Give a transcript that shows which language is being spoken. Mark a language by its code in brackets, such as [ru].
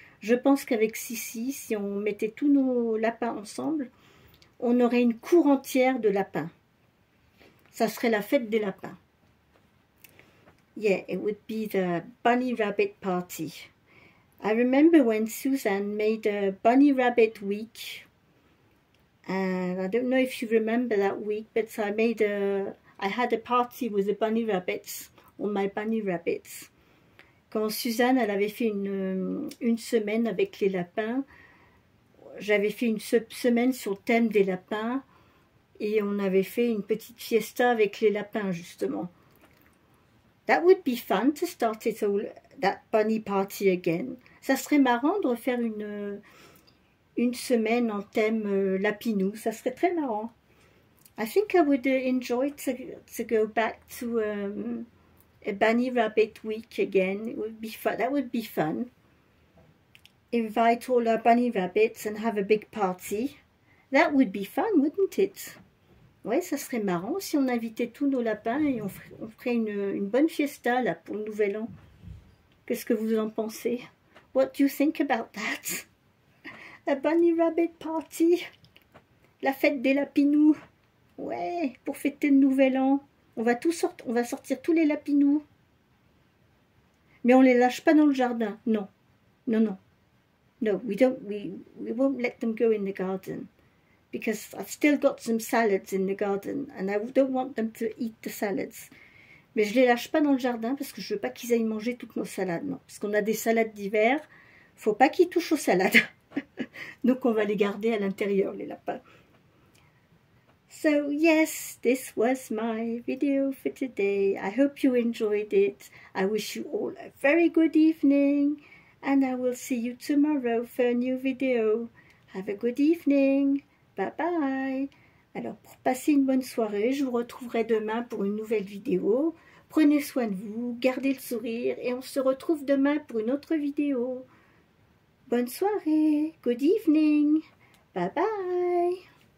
[fr] Je pense qu'avec Sissi, si on mettait tous nos lapins ensemble, on aurait une cour entière de lapins. Ça serait la fête des lapins. [en] Yeah, it would be the bunny rabbit party. I remember when Suzanne made a bunny rabbit week, and I don't know if you remember that week, but I had a party with the bunny rabbits, all my bunny rabbits. [fr] Quand Suzanne, elle avait fait une semaine avec les lapins, j'avais fait une semaine sur le thème des lapins, Et on avait fait une petite fiesta avec les lapins, justement. [en] That would be fun to start it all, that bunny party again. [fr] Ça serait marrant de refaire une semaine en thème lapinou. Ça serait très marrant. [en] I think I would enjoy to go back to a bunny rabbit week again. It would be fun. That would be fun. Invite all our bunny rabbits and have a big party. That would be fun, wouldn't it? [fr] Ouais, ça serait marrant si on invitait tous nos lapins et on ferait une bonne fiesta là pour le nouvel an. Qu'est-ce que vous en pensez? [en] What do you think about that? A bunny rabbit party? [fr] La fête des lapinous? Ouais, pour fêter le nouvel an. On va sortir tous les lapinous. Mais on les lâche pas dans le jardin. Non. Non, non. [en] No, we won't let them go in the garden. Because I've still got some salads in the garden and I don't want them to eat the salads. [fr] Mais je les lâche pas dans le jardin parce que je veux pas qu'ils aillent manger toutes nos salades, non. Parce qu'on a des salades d'hiver, faut pas qu'ils touchent aux salades. Donc on va les garder à l'intérieur, les lapins. [en] So yes, this was my video for today. I hope you enjoyed it. I wish you all a very good evening and I will see you tomorrow for a new video. Have a good evening. Bye bye. [fr] Alors pour passer une bonne soirée, je vous retrouverai demain pour une nouvelle vidéo. Prenez soin de vous, gardez le sourire et on se retrouve demain pour une autre vidéo. Bonne soirée. [en] Good evening. Bye bye.